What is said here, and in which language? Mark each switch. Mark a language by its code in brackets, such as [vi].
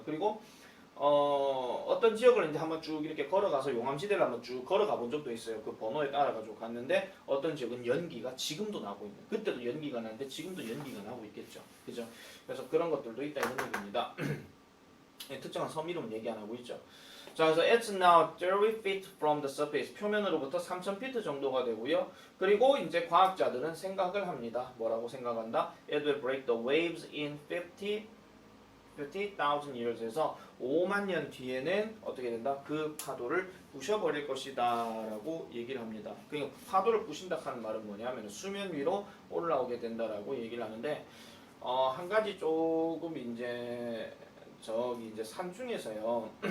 [ko] 그리고 어떤 지역을 이제 한번 쭉 이렇게 걸어가서 용암지대를 한번 쭉 걸어가 본 적도 있어요. 그 번호에 따라가지고 갔는데, 어떤 지역은 연기가 지금도 나고 있는, 그때도 연기가 나는데 지금도 연기가 나고 있겠죠. 그죠? 그래서 그런 것들도 있다 이런 얘기입니다. 특정한 섬 이름은 얘기 안 하고 있죠. 자, 그래서 [en] it's now 30 feet from the surface. [ko] 표면으로부터 3,000피트 정도가 되고요. 그리고 이제 과학자들은 생각을 합니다. 뭐라고 생각한다? [en] It will break the waves in 50,000 years에서 [ko] 5만 년 뒤에는 어떻게 된다? 그 파도를 부셔버릴 것이다 라고 얘기를 합니다. 그러니까 파도를 부신다 하는 말은 뭐냐면 수면 위로 올라오게 된다라고 얘기를 하는데, 한 가지 조금 이제 저기 이제 산 중에서요.